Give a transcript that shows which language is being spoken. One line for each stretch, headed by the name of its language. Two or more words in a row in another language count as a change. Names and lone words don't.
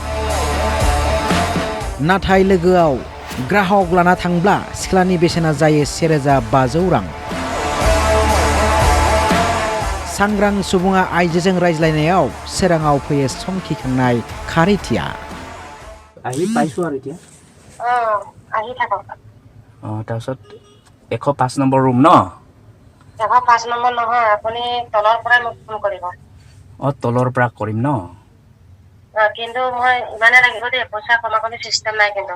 Bodo: नाथाय लोगोआव ग्राहक लाना थांब्ला सिख्लानि बेसेना जायो 1500 रां सांग्रां सुबुङा आइजोजों रायज्लायनायाव सोराङाव फैयो संखिखांनाय खारिथिया
Assamese: আহি পাইছো আৰু এতিয়া আহি থাকক তাৰপিছত 105 নম্বৰ ৰুম ন 105 নম্বৰ নহয় আপুনি তলৰ পৰা মোক ফোন কৰিব তলৰ পৰা কৰিম ন কিন্তু মই ইমানে লাগিব দেই পইচা কমা কোনো সিস্টেম নাই কিন্তু